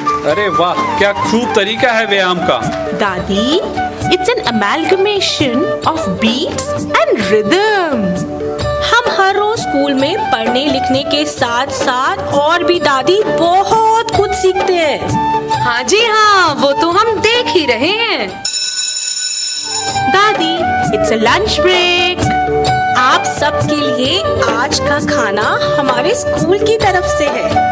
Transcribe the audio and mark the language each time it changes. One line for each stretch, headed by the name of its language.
Hindi: अरे वाह, क्या खूब तरीका है व्यायाम का।
English: Dadi, it's an amalgamation of beats and rhythm.
Hindi: हम हर रोज स्कूल में पढ़ने लिखने के साथ साथ और भी दादी बहुत कुछ सीखते हैं। हाँ जी हाँ, वो तो हम देख ही रहे हैं।
English: Dadi, it's a lunch break.
Hindi: आप सबके लिए आज का खाना हमारे स्कूल की तरफ से है।